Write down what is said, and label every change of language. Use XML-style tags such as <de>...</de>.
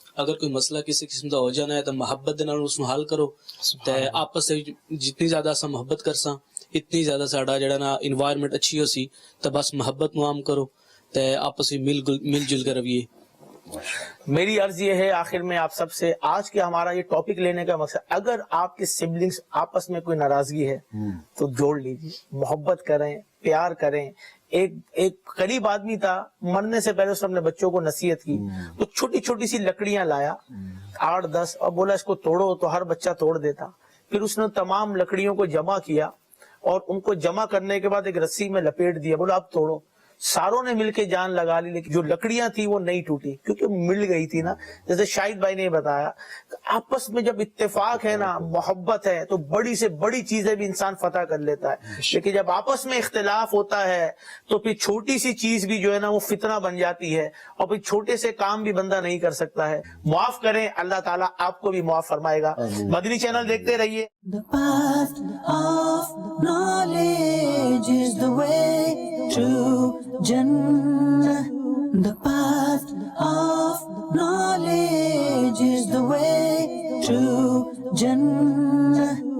<pa>اگر کوئی مسئلہ کسی قسم دا ہو جانا ہے تو محبت دے نال اس نوں حل کرو, تے آپس سے جتنی زیادہ اساں محبت کرساں اتنی زیادہ ساڈا جڑا نا انوائرمنٹ اچھی ہو سی, تے بس محبت نوں عام کرو تے آپس میں مل جل کر رویے.</pa> <ur>میری عرض یہ ہے آخر میں آپ سب سے, آج کے ہمارا یہ ٹاپک لینے کا مقصد, اگر آپ کے سبلنگز آپس میں کوئی ناراضگی ہے تو جوڑ لیجیے, محبت کریں, پیار کریں. ایک قریب آدمی تھا, مرنے سے پہلے اس نے اپنے بچوں کو نصیحت کی, تو چھوٹی چھوٹی سی لکڑیاں لایا 8-10 اور بولا اس کو توڑو, تو ہر بچہ توڑ دیتا. پھر اس نے تمام لکڑیوں کو جمع کیا اور ان کو جمع کرنے کے بعد ایک رسی میں لپیٹ دیا, بولا اب توڑو. ساروں نے مل کے جان لگا لی, لیکن جو لکڑیاں تھی وہ نہیں ٹوٹی کیونکہ مل گئی تھی نا. جیسے شاہد بھائی نے بتایا, آپس میں جب اتفاق ہے نا, محبت ہے, تو بڑی سے بڑی چیزیں بھی انسان فتح کر لیتا ہے. لیکن جب آپس میں اختلاف ہوتا ہے تو پھر چھوٹی سی چیز بھی جو ہے نا وہ فتنہ بن جاتی ہے, اور پھر چھوٹے سے کام بھی بندہ نہیں کر سکتا ہے. معاف کریں, اللہ تعالیٰ آپ کو بھی معاف فرمائے گا. مدنی چینل دیکھتے رہیے.</ur> <en>The path of knowledge is the way to Jannah. The path of knowledge is the way to Jannah.</en>